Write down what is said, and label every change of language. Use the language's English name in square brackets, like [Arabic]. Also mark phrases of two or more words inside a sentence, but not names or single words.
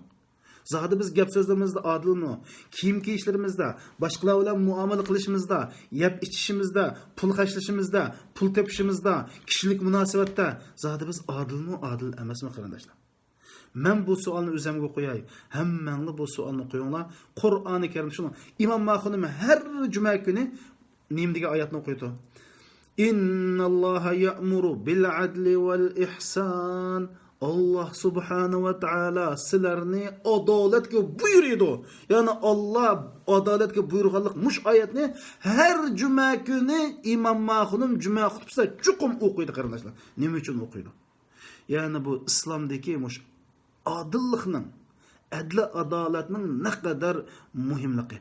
[Uzbek] Zahidi biz gap so'zlarimizda adilmi, kiyim kiyishlarimizda, boshqalar bilan muomala qilishimizda, yeb ichishimizda, pul xarjlashimizda, pul tepishimizda, kishilik munosabatda zahidi biz adilmi, adil emasmi qarindoshlar? Men bu savolni o'zimga qo'yay. Hammanglar bu savolni qo'yinglar. Qur'oni Karim shuni Imom Mahxunim har juma kuni nim degan oyatni o'qiydi. [Arabic] إن الله يأمر بالعدل والإحسان. [Uzbek] Allah [Arabic] سبحانه وتعالى [Uzbek] sizlarni adolatga buyuradi. Ya'ni Allah adolatga buyurganlik mush oyatni har juma kuni Imom Mahxunim juma xutbasida chuqum o'qiydi qarindoshlar. Nima uchun o'qiydi? Ya'ni bu islomdagi mush adillikning, adli adolatning naqadar muhimligi.